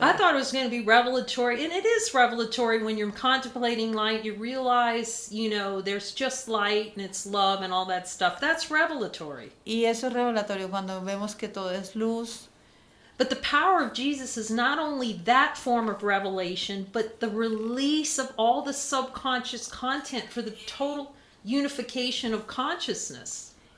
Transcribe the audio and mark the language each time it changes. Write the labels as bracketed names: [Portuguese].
[English] I thought it was going to be revelatory, and it is revelatory when you're contemplating light. You realize, you know, there's just light and it's love and all that stuff. That's revelatory. [Spanish] Y eso es revelatorio cuando vemos que todo es luz. [English] But the power of Jesus is not only that form of revelation, but the release of all the subconscious content for the total unification of consciousness.